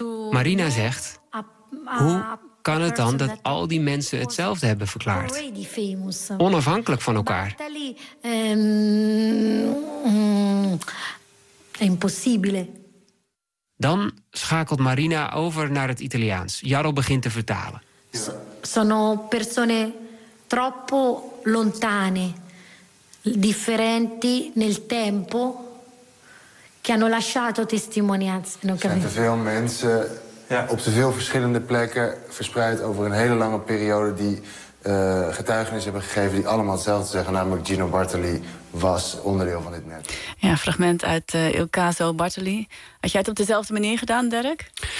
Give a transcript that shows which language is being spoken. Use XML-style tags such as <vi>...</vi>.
<nl>Marina zegt, hoe kan het dan dat al die mensen hetzelfde hebben verklaard? Onafhankelijk van elkaar.</nl> <it>Impossibile.</it> <nl>Dan schakelt Marina over naar het Italiaans. Jarl begint te vertalen.</nl> <it>Sono persone troppo lontane, differenti nel tempo.</it> <nl>Er zijn te veel mensen op te veel verschillende plekken verspreid over een hele lange periode die getuigenis hebben gegeven die allemaal hetzelfde zeggen, namelijk Gino Bartali was onderdeel van dit net. Ja, fragment uit Il Caso Bartali. Had jij het op dezelfde manier gedaan, Derek?</nl>